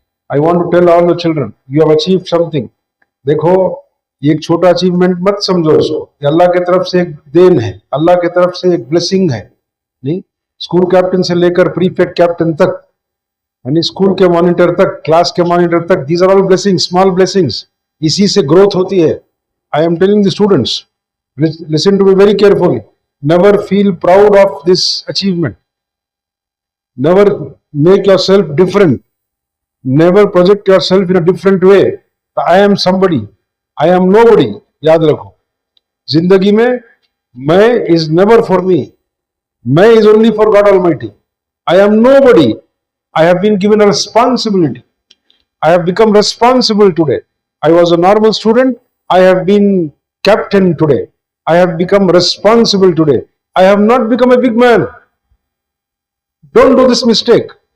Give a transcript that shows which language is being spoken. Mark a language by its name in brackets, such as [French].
[English] I want to tell all the children, you have achieved something۔ [Urdu] دیکھو، یہ ایک چھوٹا اچیومنٹ مت سمجھو اس کو، یہ اللہ کی طرف سے ایک دین ہے، اللہ کی طرف سے ایک بلیسنگ ہے۔ نہیں، اسکول کیپٹن سے لے کر پریفیکٹ کیپٹن تک، یعنی اسکول کے مانیٹر تک، کلاس کے مانیٹر تک، [English] These are all blessing, small blessings. [Urdu] اسی سے گروتھ ہوتی ہے۔ [English] I am telling the students, listen to me very carefully. Never feel proud of this achievement. Never make yourself different. Never project yourself in a different way. I am somebody. I am nobody. [Urdu] یاد رکھو، زندگی میں میں [English] is never for me. میں is only for God Almighty. I am nobody. I have been given a responsibility. I have become responsible today. I was a normal student. I have been captain today. I have become responsible today. I have not become a big man. Don't do this mistake.